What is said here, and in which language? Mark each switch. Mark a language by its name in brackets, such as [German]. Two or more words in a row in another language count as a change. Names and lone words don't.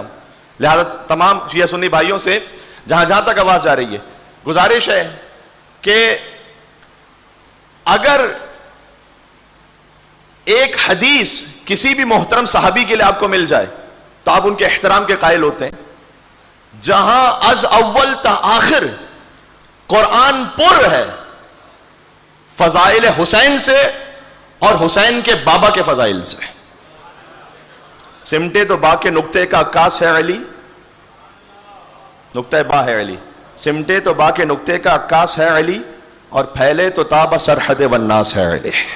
[Urdu] لہذا تمام شیعہ سنی بھائیوں سے جہاں جہاں تک آواز جا رہی ہے, گزارش ہے کہ اگر ایک حدیث کسی بھی محترم صحابی کے لیے آپ کو مل جائے تو آپ ان کے احترام کے قائل ہوتے ہیں. جہاں [Persian] از اول تا آخر [Urdu] قرآن پر ہے فضائل حسین سے اور حسین کے بابا کے فضائل سے. سمٹے تو با کے نقطے کا عکاس ہے علی, نقطہ با ہے علی. سمٹے تو با کے نقطے کا عکاس ہے علی, اور پھیلے تو تاب سرحد والناس ہے علی.